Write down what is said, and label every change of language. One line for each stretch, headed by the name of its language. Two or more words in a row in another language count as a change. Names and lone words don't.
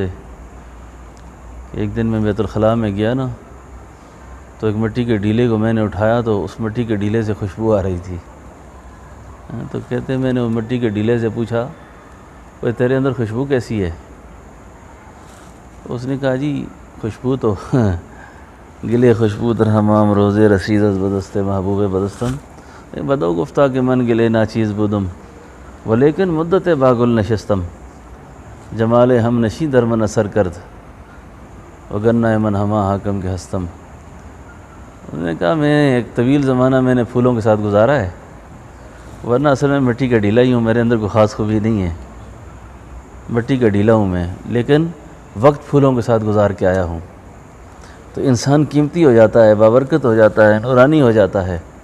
Urdu: ایک دن میں بیت الخلاء میں گیا نا، تو ایک مٹی کے ڈیلے کو میں نے اٹھایا تو اس مٹی کے ڈیلے سے خوشبو آ رہی تھی۔ تو کہتے ہیں میں نے وہ مٹی کے ڈیلے سے پوچھا، وہ تیرے اندر خوشبو کیسی ہے؟ اس نے کہا جی خوشبو تو
Persian: گلے خوشبو در حمام روزے رسید از بدست محبوب بدستم، بدو گفتہ کہ من گلے ناچیز بودم ولیکن مدت باگل نشستم، جمال ہم نشی در من اثر کرد وگرنہ من ہما حاکم کے ہستم۔
Urdu: انہوں نے کہا میں ایک طویل زمانہ میں نے پھولوں کے ساتھ گزارا ہے، ورنہ اصل میں مٹی کا ڈھیلا ہی ہوں، میرے اندر کوئی خاص خوبی نہیں ہے، مٹی کا ڈھیلا ہوں میں، لیکن وقت پھولوں کے ساتھ گزار کے آیا ہوں۔ تو انسان قیمتی ہو جاتا ہے، بابرکت ہو جاتا ہے، نورانی ہو جاتا ہے۔